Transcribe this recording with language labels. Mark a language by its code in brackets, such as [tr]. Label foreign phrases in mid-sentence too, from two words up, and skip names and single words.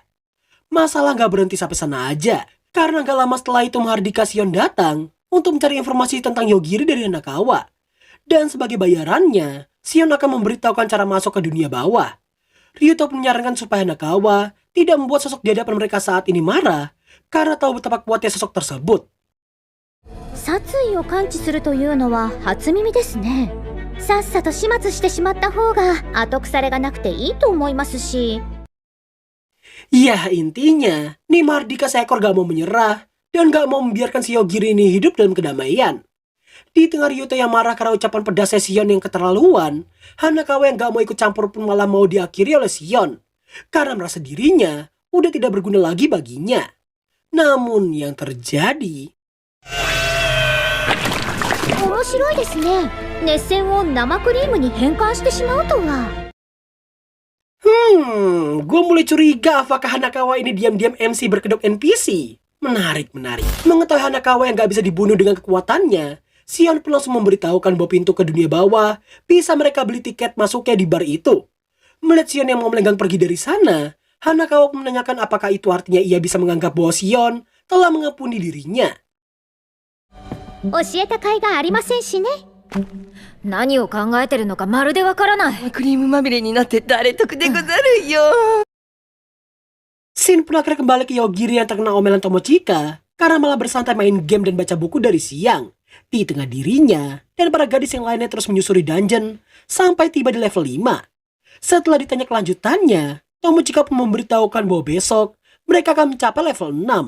[id] Masalah gak berhenti sampai sana aja, karena gak lama setelah itu Mahardika Shion datang untuk mencari informasi tentang Yogiri dari Hanakawa. Dan sebagai bayarannya, Shion akan memberitahukan cara masuk ke dunia bawah. Ryuto pun menyarankan supaya Hanakawa tidak membuat sosok di hadapan mereka saat ini marah, karena tahu betapa kuatnya sosok tersebut. [ja] 殺意を感知するというのは初耳ですね。さっさと始末してしまった方が後腐れがなくていいと思いますし。 [id] Ya intinya, nih Mahardika seekor gak mau menyerah dan gak mau membiarkan si Yogiri ini hidup dalam kedamaian. Di tengah Ryuto yang marah karena ucapan pedasnya Shion yang keterlaluan, Hanakawa yang gak mau ikut campur pun malah mau diakhiri oleh Shion karena merasa dirinya udah tidak berguna lagi baginya. Namun yang terjadi... [ja] 面白いですね。熱線を生クリームに変換してしまうとは。 [id] gue mulai curiga apakah Hanakawa ini diam-diam MC berkedok NPC. Menarik. Mengetahui Hanakawa yang gak bisa dibunuh dengan kekuatannya, Shion pun langsung memberitahukan bahwa pintu ke dunia bawah bisa mereka beli tiket masuknya di bar itu. Melihat Shion yang mau melenggang pergi dari sana, Hanakawa pun menanyakan apakah itu artinya ia bisa menganggap bahwa Shion telah mengampuni dirinya. [ja] 教えた甲斐がありませんしね。何を考えてるのかまるでわからない。クリームまみれになって誰得でござるよ。 [id] Shin pun akhirnya kembali ke Yogiri yang terkena omelan Tomochika karena malah bersantai main game dan baca buku dari siang. Di tengah dirinya dan para gadis yang lainnya terus menyusuri dungeon sampai tiba di level 5. Setelah ditanya kelanjutannya, Tomochika pun memberitahukan bahwa besok mereka akan mencapai level 6.